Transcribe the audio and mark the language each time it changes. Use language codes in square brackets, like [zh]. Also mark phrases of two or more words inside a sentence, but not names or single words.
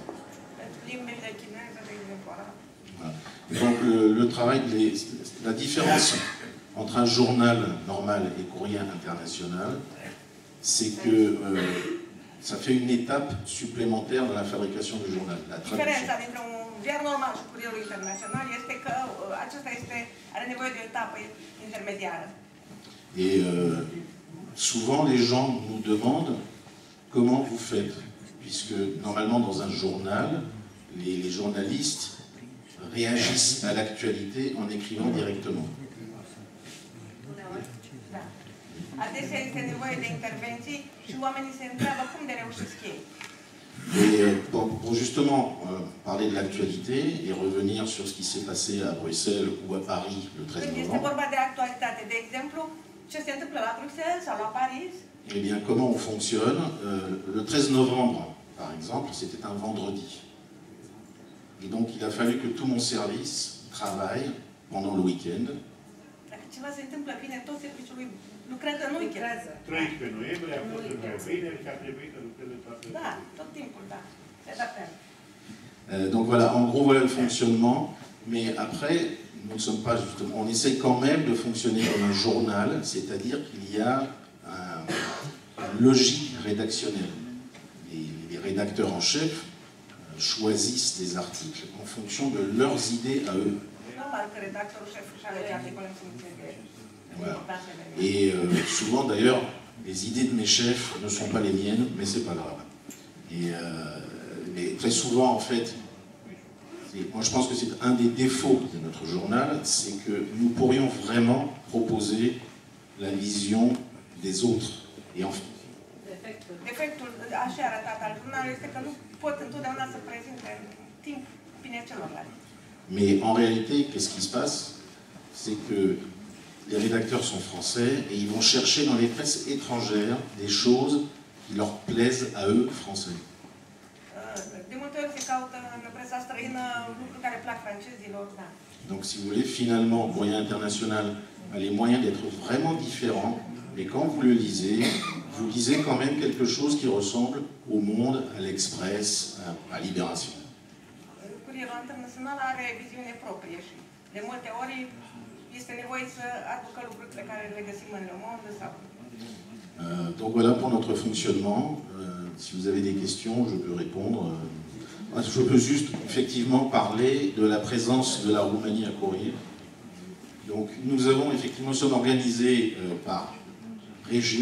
[fr] Voilà. Donc le travail, la différence entre un journal normal et Courrier International, c'est que ça fait une étape supplémentaire dans la fabrication du journal, la traduction. [ro] Ziar normal și Curierul Internațional este că acesta are nevoie de o etapă intermediară. [fr] Et souvent les gens nous demandent comment vous faites, puisque normalement dans un journal, les journalistes réagissent à l'actualité en écrivant directement. [ro] Adesea este nevoie de intervenții și oamenii se întreabă cum de reușesc ei. [fr] Et pour justement parler de l'actualité et revenir sur ce qui s'est passé à Bruxelles ou à Paris le 13 novembre. Eh bien, comment on fonctionne? Le 13 novembre, par exemple, c'était un vendredi. Et donc, il a fallu que tout mon service travaille pendant le week-end. [ro] Lucrează în weekend. 13 noiembrie a fost vineri și a trebuit să lucreze toată ziua. Da, tot timpul, da. Se adaptează. [fr] Donc voilà, en gros, voilà le fonctionnement. Mais après, nous ne sommes pas justement... On essaie quand même de fonctionner comme un journal, c'est-à-dire qu'il y a une logique rédactionnelle. Les rédacteurs en chef choisissent des articles en fonction de leurs idées à eux. [ro] Normal că redactorul șef își alege articole în funcție de... [fr] Voilà. Et souvent d'ailleurs, les idées de mes chefs ne sont pas les miennes, mais c'est pas grave. Et mais très souvent, en fait, moi je pense que c'est un des défauts de notre journal, c'est que nous pourrions vraiment proposer la vision des autres. Et en fait, [ro] defectul așa arătat al jurnalului este că nu pot întotdeauna să prezinte în timp bine celorlalți. [fr] Mais en réalité, qu'est-ce qui se passe? c'est que les rédacteurs sont français et ils vont chercher dans les presses étrangères des choses qui leur plaisent à eux, français. [ro] De multe ori se caută în presa străină lucruri care plac francezilor, da. [fr] Donc si vous voulez, finalement, Courrier International a les moyens d'être vraiment différent, mais quand vous le lisez, vous lisez quand même quelque chose qui ressemble au Monde, à l'Express, à Libération. [ro] Curierul Internațional are viziune proprie și de multe ori este nevoie să aducă lucruri pe care le găsim în Le Monde sau... [fr] Donc voilà pour notre fonctionnement. Si vous avez des questions, je peux répondre. Je peux juste effectivement parler de la présence de la Roumanie à Courrier. Donc nous sommes organisés par région.